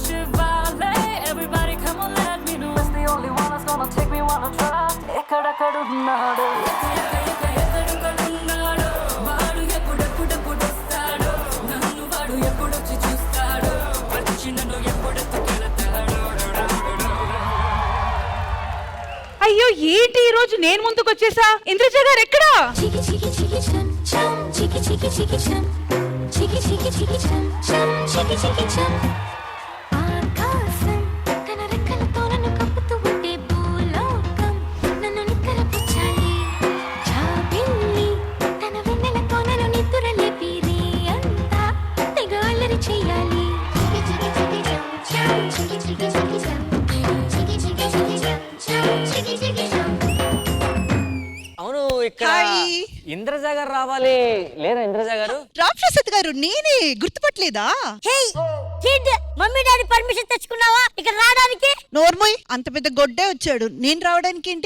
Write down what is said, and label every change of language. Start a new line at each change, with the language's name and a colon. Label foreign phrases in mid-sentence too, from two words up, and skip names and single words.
English: Everybody come on, let me know. It's the only one that's gonna take me wanna try.
Telugu: ఎక్కడెక్కడున్నాడు, ఎక్కడెక్కడున్నాడు, వాడు ఎప్పుడెప్పుడెప్పుడొస్తాడు, నన్ను వాడు ఎప్పుడొచ్చి చూస్తాడు, వచ్చి నన్ను ఎప్పుడెత్తుకెళతాడు. అయ్యో ఏంటి ఈ రోజు నేను ముందుకు వచ్చేసా? ఇంద్రజ గారు ఎక్కడా? Chiki chiki chiki chum chum, chiki chiki chiki chum, chiki chiki chiki chum chum, chiki chiki chum. ఆకాశం తన రెక్కలతో నన్ను కప్పుతూ ఉంటే భూలోకం నన్ను నిక్కరపుచ్చాలి. జాబిల్లి తన వెన్నెలతో నన్ను నిద్రలేపి రే అంతా తెగ అల్లరి చెయ్యాలి. Chiki chiki chiki chum chum, chiki chiki chiki chum, chiki chiki chiki chum chum, chiki chiki chum. అవును, ఇక్కడ ఇంద్రజ గారు రావాలి. లేదా ఇంద్రజ గారు? రామప్రసాద్ గారు నేనే, గుర్తుపట్టలేదా?
English: hey kid, mummy daddy permission
Telugu: తెచ్చుకున్నావా ఇక్కడ రావడానికి? నోర్మోయ్, అంత పెద్ద గొడ్డే వచ్చాడు, నేను రావడానికి ఏంటి?